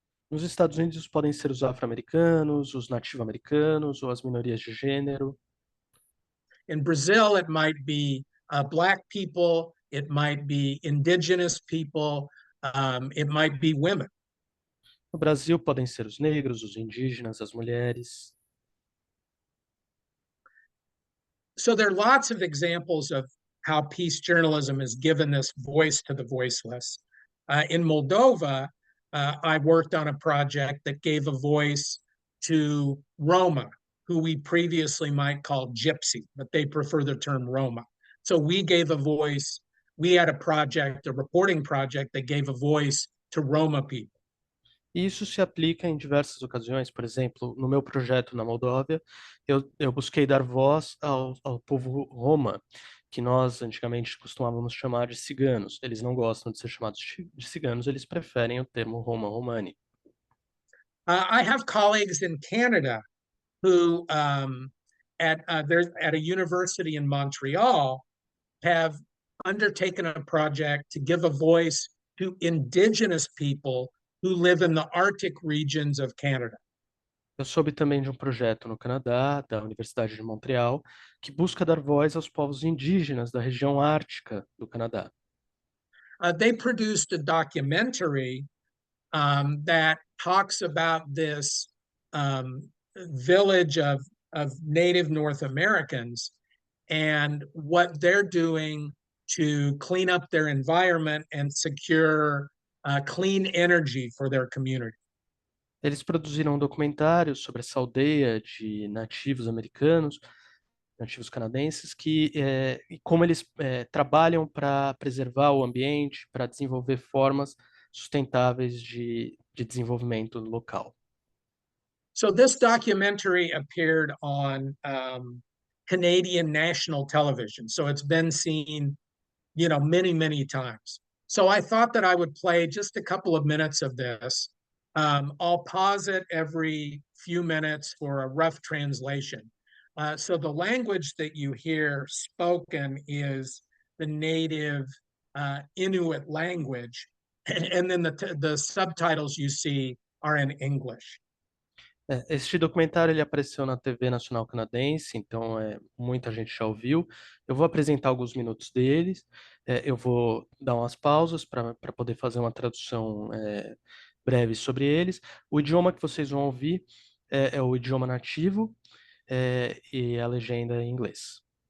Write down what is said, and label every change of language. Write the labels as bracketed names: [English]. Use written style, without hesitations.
[Portuguese] Nos Estados Unidos podem ser os afro-americanos, os nativo-americanos ou as minorias de gênero. [English] In Brazil, it might be Black people, it might be indigenous people, it might be women. [Portuguese] No Brasil podem ser os negros, os indígenas, as mulheres. [English] So there are lots of examples of how peace journalism has given this voice to the voiceless. In Moldova, I worked on a project that gave a voice to Roma, who we previously might call Gypsy, but they prefer the term Roma. So we gave a voice, we had a project, a reporting project that gave a voice to Roma people. [Portuguese] E isso se aplica em diversas ocasiões. Por exemplo, no meu projeto na Moldóvia, eu busquei dar voz ao povo Roma, que nós antigamente costumávamos chamar de ciganos. Eles não gostam de ser chamados de ciganos, eles preferem o termo Roma Romani. [English] I have colleagues in Canada who, at a university in Montreal, have undertaken a project to give a voice to indigenous people who live in the Arctic regions of Canada. [Portuguese] Eu soube também de um projeto no Canadá, da Universidade de Montreal, que busca dar voz aos povos indígenas da região ártica do Canadá. [English] They produced a documentary that talks about this village of Native North Americans and what they're doing to clean up their environment and secure clean energy for their community. [Portuguese] Eles produziram um documentário sobre essa aldeia de nativos americanos, nativos canadenses, e como eles trabalham para preservar o ambiente, para desenvolver formas sustentáveis de desenvolvimento local. [English] So this documentary appeared on Canadian national television. So it's been seen, many, many times. So I thought that I would play just a couple of minutes of this I'll pause it every few minutes for a rough translation. So the language that you hear spoken is the native Inuit language, and then the subtitles you see are in English. [Portuguese] Este documentário ele apareceu na TV Nacional Canadense, então muita gente já ouviu. Eu vou apresentar alguns minutos deles, eu vou dar umas pausas para poder fazer uma tradução breve sobre eles. O idioma que vocês vão ouvir é o idioma nativo e a legenda é em inglês.